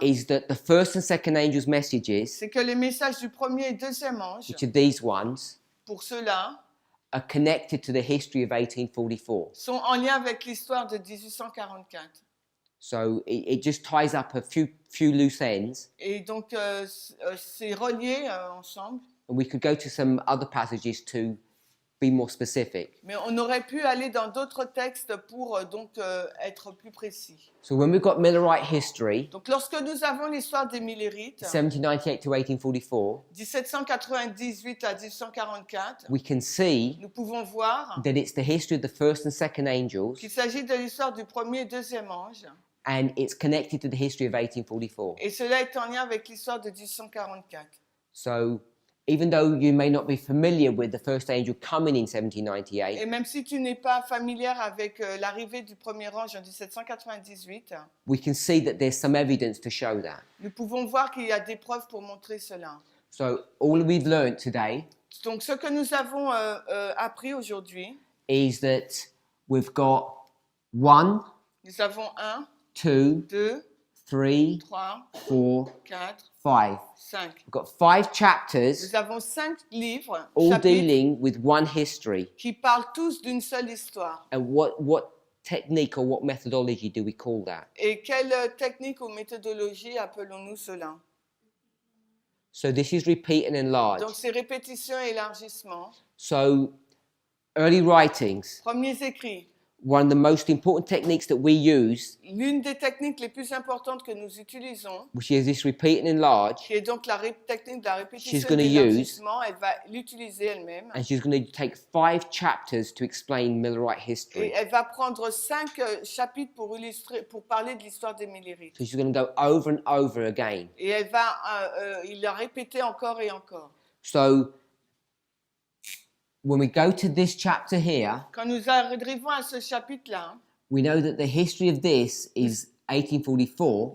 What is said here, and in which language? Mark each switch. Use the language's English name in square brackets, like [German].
[English] is that the first and second angels' messages, [French] c'est que les messages du premier et deuxième ange, [English] which are these ones, [French] pour ceux-là, [English] are connected to the history of 1844. [French] sont en lien avec l'histoire de 1844. [English] So it just ties up a few loose ends, [French] Et donc, c'est relié ensemble. [English] and we could go to some other passages to be more specific. [French] Mais on aurait pu aller dans d'autres textes pour être plus précis. [English] So when we've got Millerite history, [French] Donc, lorsque nous avons l'histoire des Millérites, 1798 to 1844, 1798 à 1844, [English] we can see [French] nous pouvons voir [English] that it's the history of the first and second angels, [French] qu'il s'agit de l'histoire du premier et deuxième ange, [English] and it's connected to the history of 1844. [French] et cela est en lien avec l'histoire de 1844. [English] So even though you may not be familiar with the first angel coming in [French] Et 1798, même si tu n'es pas familière avec l'arrivée du premier ange en 1798, [English] we can see that there's some evidence to show that. [French] nous pouvons voir qu'il y a des preuves pour montrer cela. [English] So all we've learned today [French] Donc, ce que nous avons appris aujourd'hui, [English] is that we've got 1, [French] nous avons 1, 2, 2, 3, 3, 4, 4, 5. 5. [English] We've got 5 chapters [French] Nous avons 5 livres, [English] all [French] chapitres, [English] dealing with one history. [French] qui parlent tous d'une seule histoire. [English] And what technique or what methodology do we call that? [French] Et quelle technique ou méthodologie appelons-nous cela? [English] So this is repeat and enlarge. [French] Donc, c'est répétition et élargissement. [English] So early writings, [French] Premiers écrits. [English] one of the most important techniques that we use, [French] L'une des techniques les plus importantes que nous utilisons, [English] which is this repeat and enlarge, [French] qui est donc la technique de la [English] She's [French] répétition et [English] gonna [French] de [English] use- [French] l'élargissement, elle va l'utiliser elle-même. [English] and she's going to take 5 chapters to explain Millerite [French] Et [English] history. [French] elle va prendre 5 chapitres pour parler de l'histoire des Millérites. [English] So she's going to go over and over again. [French] Et elle va il l'a répété encore et encore. [English] So when we go to this chapter here, [French] Quand nous arrivons à ce chapitre-là, [English] we know that the history of this is 1844.